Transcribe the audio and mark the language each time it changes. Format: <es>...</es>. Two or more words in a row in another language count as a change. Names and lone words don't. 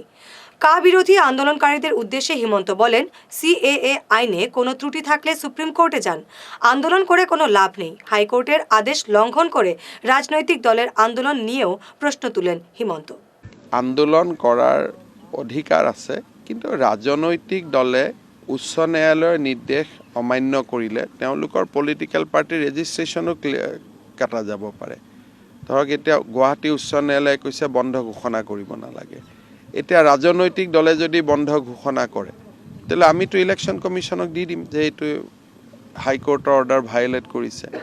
<bn>কা বিরোধী আন্দোলনকারীদের উদ্দেশ্যে হিমন্ত বলেন, সিএএ আইনে কোনো ত্রুটি থাকলে সুপ্রিম কোর্টে যান, আন্দোলন করে কোনো লাভ নেই। হাইকোর্টের আদেশ লঙ্ঘন করে রাজনৈতিক দলের আন্দোলন নিয়েও প্রশ্ন তুলেন হিমন্ত। আন্দোলন করার অধিকার আছে, কিন্তু রাজনৈতিক দলে</bn> <as>উচ্চ ন্যায়ালয়ৰ নিৰ্দেশ অমান্য কৰিলে তেওঁলোকৰ</as> <en>political party</en> <as>ৰেজিষ্ট্ৰেশ্যনো কাটা যাব পাৰে। ধৰক এতিয়া গুৱাহাটী উচ্চ ন্যায়ালয়ে কৈছে বন্ধ ঘোষণা কৰিব নালাগে। এতিয়া ৰাজনৈতিক দলে যদি বন্ধ ঘোষণা কৰে তেতিয়াহ'লে আমিতো</as> <en>election commission</en> <as>দি দিম যে এইটো হাইকোৰ্টৰ</as> <en>order violate</en> <as>কৰিছে।</as>